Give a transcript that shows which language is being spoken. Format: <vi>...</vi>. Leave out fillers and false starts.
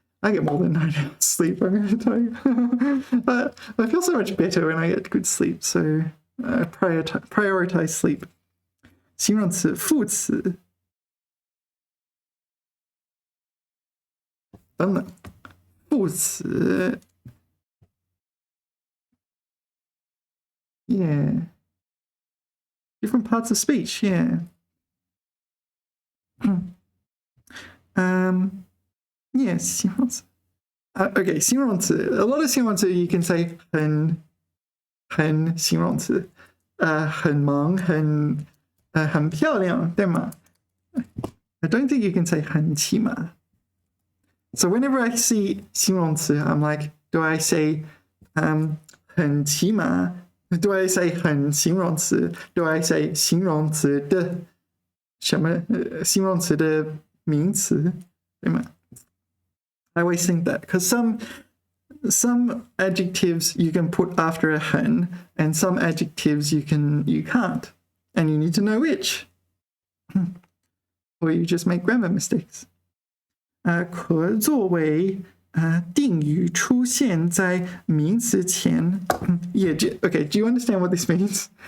<en>I get more than 9 hours sleep, I'm going to tell you. But I feel so much better when I get good sleep, so I prioritize sleep.</en> <zh>形容词副词等等副词 Yeah.</zh> <en>Different parts of speech, yeah. Yeah, 形容词 Okay, 形容词 A lot of 形容词 you can say</en> <zh>很形容词很忙很漂亮对吗</zh> <en>I don't think you can say 很起码 So whenever I see 形容词, I'm like, do I say 很骑马? Do I say 很形容词? Do I say 形容词的什么形容词的名词? I always think that because some adjectives you can put after a 很 and some adjectives you can't, and you need to know which, or you just make grammar mistakes.</en> <zh>可作为定语出现在名词前</zh> <en>Yeah, okay, do you understand what this means?</en>